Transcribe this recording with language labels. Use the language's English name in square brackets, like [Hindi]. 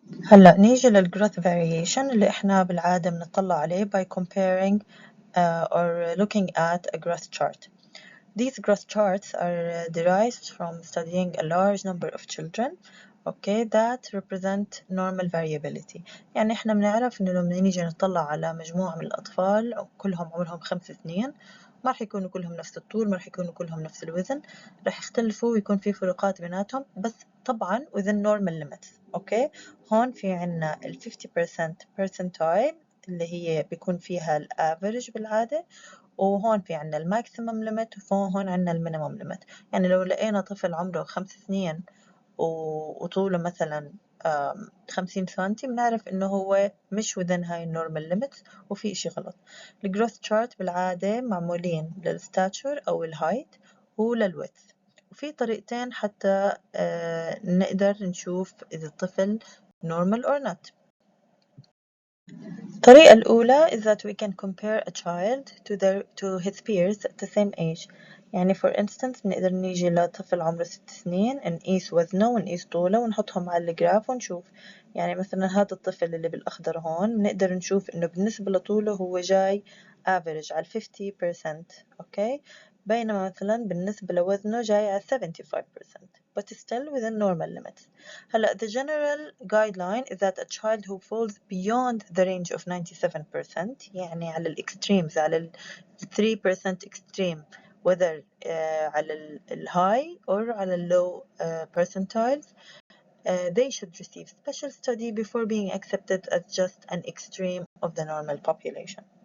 [Arabic] هلا نيجي للgrowth variation اللي احنا بالعادة بنطلع عليه [English] by comparing or looking at a growth chart. These growth charts are derived from studying a large number of children, okay, that represent normal variability. [Arabic] يعني احنا بنعرف انه لما نيجي نطلع على مجموعة من الأطفال كلهم عمرهم 5 سنين ما رح يكونوا كلهم نفس الطول، ما رح يكونوا كلهم نفس الوزن، رح يختلفوا ويكون في فروقات بيناتهم بس طبعا [English] within normal limits. [Arabic] اوكي، هون في عنا ال 50% percentile اللي هي بيكون فيها الافريج بالعادة، وهون في عنا الماكسيمم ليميت وهون عنا المينيمم ليميت. يعني لو لقينا طفل عمره 5 سنين وطوله مثلا 50 سنتي بنعرف انه هو مش within هاي النورمال ليميتس وفي اشي غلط. الجروث تشارت بالعادة معمولين للستاتشر او الهايت وللويدث، وفي طريقتين حتى نقدر نشوف إذا الطفل [English] normal or not. [Arabic] الطريقة الأولى [English] is that we can compare a child to his peers at the same age. [Arabic] يعني [English] for instance [Arabic] بنقدر نيجي لطفل عمره 6 سنين نقيس وزنه ونقيس طوله ونحطهم على الجراف ونشوف. يعني مثلا هذا الطفل اللي بالأخضر هون بنقدر نشوف إنه بالنسبة لطوله هو جاي average على 50%. أوكي، بينما مثلا بالنسبة لوزنه جاي على 75%, [English] but still within normal limits. هلا the general guideline is that a child who falls beyond the range of 97%, [Arabic] يعني على [English] extremes على ال 3% extreme, whether على high or على low percentiles, they should receive special study before being accepted as just an extreme of the normal population.